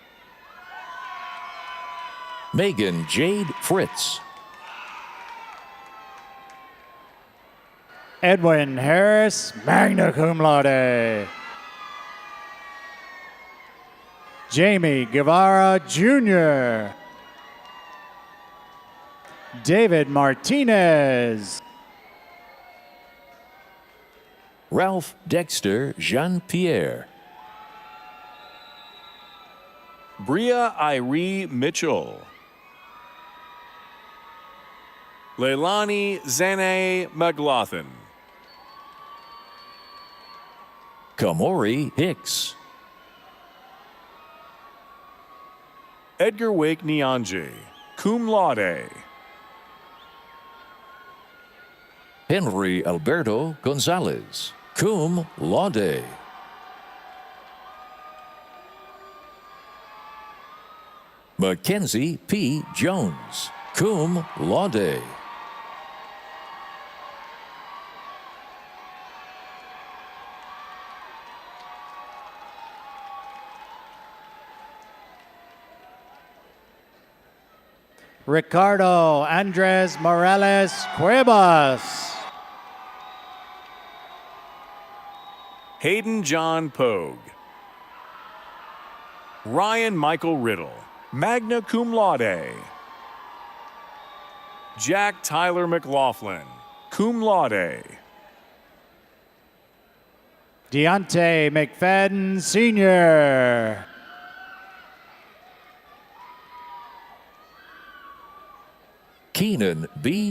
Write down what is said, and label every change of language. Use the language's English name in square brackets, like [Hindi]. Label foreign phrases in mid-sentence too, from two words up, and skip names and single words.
[English] Megan Jade Fritz. Edwin Harris, [Latin] magna cum laude. [English] Jamie Guevara Jr. David Martinez. Ralph Dexter Jean-Pierre. Bria Irie Mitchell. Leilani Zane McLaughlin. Kamori Hicks. Edgar Wake Nyanje, [Latin] cum laude. [English] Henry Alberto Gonzalez, [Latin] cum laude. [English] Mackenzie P. Jones, [Latin] cum laude. [English] Ricardo Andres Morales Cuevas. Hayden John Pogue. Ryan Michael Riddle, [Latin] magna cum laude. [English] Jack Tyler McLaughlin, [Latin] cum laude. [English] Deontay McFadden Sr. Keenan B.